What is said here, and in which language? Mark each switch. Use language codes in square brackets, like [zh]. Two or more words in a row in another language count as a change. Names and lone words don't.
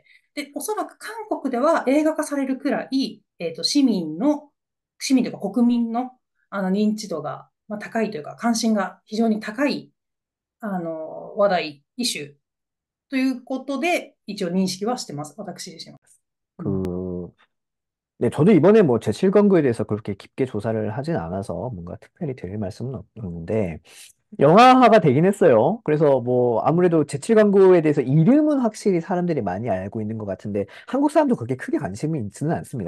[ja] で、おそらく韓国では映画化されるくらい、市民というか国民の認知度が、まあ、高いというか、関心が非常に高い、話題、イシューということで、一応認識はしてます。私自身は。うん、 [ko] 그, 네, 저도 이번에 뭐 제7권구에 대해서 그렇게 깊게 조사를 하진 않아서 뭔가 특별히 드릴 말씀은 없는데, 영화화가 되긴 했어요. 그래서 뭐 아무래도 제7권구에 대해서 이름은 확실히 사람들이 많이 알고 있는 것 같은데, 한국 사람도 그렇게 크게 관심이 있지는 않습니다.